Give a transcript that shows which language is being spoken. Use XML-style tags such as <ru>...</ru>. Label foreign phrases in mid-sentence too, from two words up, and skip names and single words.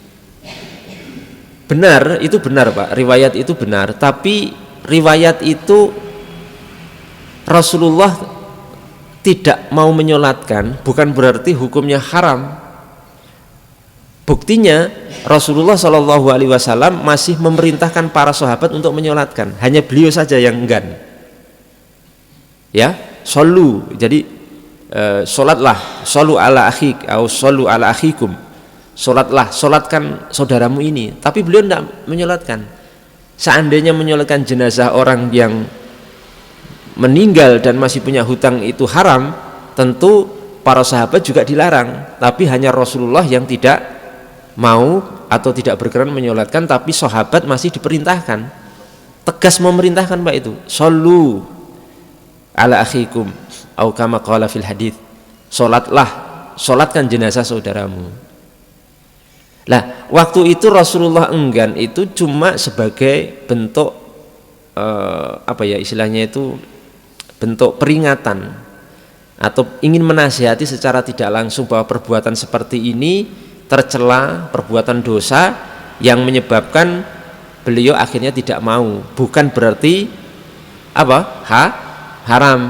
<id>Benar, itu benar Pak, riwayat itu benar, tapi riwayat itu Rasulullah tidak mau menyolatkan bukan berarti hukumnya haram. Buktinya Rasulullah SAW masih memerintahkan para sahabat untuk menyolatkan, hanya beliau saja yang enggan. Ya, solu, jadi solatlah,</id> <ar>صلوا على أخيك</ar> <id>atau</id> <ar>صلوا على أخيكم,</ar> <id>solatlah, solatkan saudaramu ini. Tapi beliau tidak menyolatkan. Seandainya menyolatkan jenazah orang yang meninggal dan masih punya hutang itu haram, tentu para sahabat juga dilarang, tapi hanya Rasulullah yang tidak mau atau tidak berkenan menyolatkan, tapi sahabat masih diperintahkan, tegas memerintahkan Pak itu,</id> <ar>صلوا على أخيكم أو كما قال في الحديث,</ar> <id>solatkan jenazah saudaramu. Lah, waktu itu Rasulullah enggan itu cuma sebagai bentuk istilahnya itu bentuk peringatan atau ingin menasihati secara tidak langsung bahwa perbuatan seperti ini tercela, perbuatan dosa yang menyebabkan beliau akhirnya tidak mau, bukan berarti haram.</id>